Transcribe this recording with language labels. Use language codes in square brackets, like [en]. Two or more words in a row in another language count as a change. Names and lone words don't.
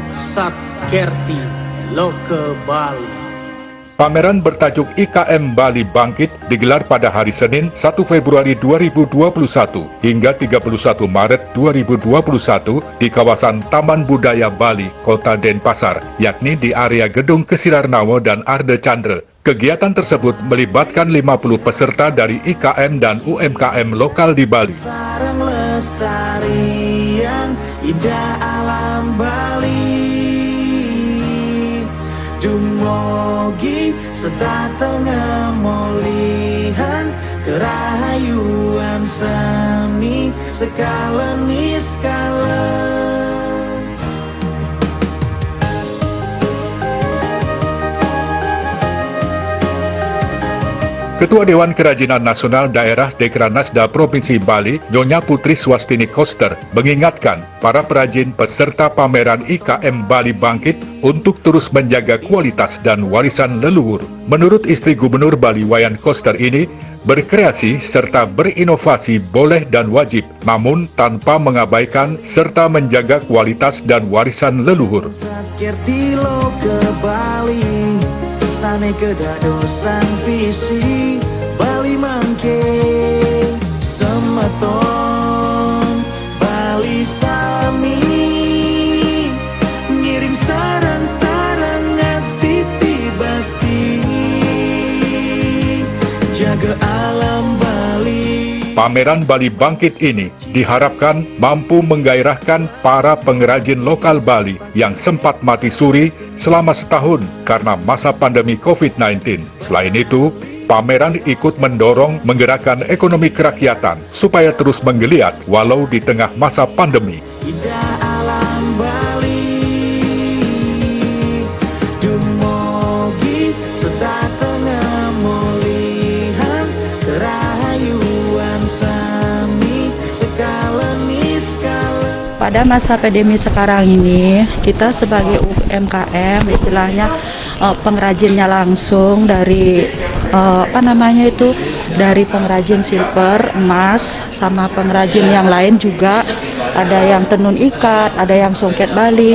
[ban] Satkerti Loke Bali. [id] Pameran bertajuk IKM Bali Bangkit digelar pada hari Senin 1 Februari 2021 hingga 31 Maret 2021 di kawasan Taman Budaya Bali, Kota Denpasar, yakni di area Gedung Kesirarnawo dan Arde Chandra. Kegiatan tersebut melibatkan 50 peserta dari IKM dan UMKM lokal di Bali. [ban] Sarang lestarian indah alam Bali, Dumogi sedatengah molihan kerahayuan semi skala niskala. [id] Ketua Dewan Kerajinan Nasional Daerah Dekranasda Provinsi Bali, Nyonya Putri Swastini Koster, mengingatkan para perajin peserta pameran IKM Bali Bangkit untuk terus menjaga kualitas dan warisan leluhur. Menurut istri Gubernur Bali Wayan Koster ini, berkreasi serta berinovasi boleh dan wajib, namun tanpa mengabaikan serta menjaga kualitas dan warisan leluhur. [ban] Satkerti Loke Bali, sane kedadosan visi Bali mangke semeton Bali sami ngiring sarang-sarang astiti bakti jaga alam Bali. [id] Pameran Bali Bangkit ini diharapkan mampu menggairahkan para pengrajin lokal Bali yang sempat mati suri selama setahun karena masa pandemi COVID-19. Selain itu, pameran ikut mendorong menggerakkan ekonomi kerakyatan supaya terus menggeliat walau di tengah masa pandemi. [ban] Indah alam Bali, Dumogi sedatengah molihan kerahayuan sami skala niskala. [id] Pada masa pandemi sekarang ini, kita sebagai UMKM, istilahnya pengrajinnya langsung dari dari pengrajin silver, emas, sama pengrajin yang lain juga, ada yang tenun ikat, ada yang songket Bali.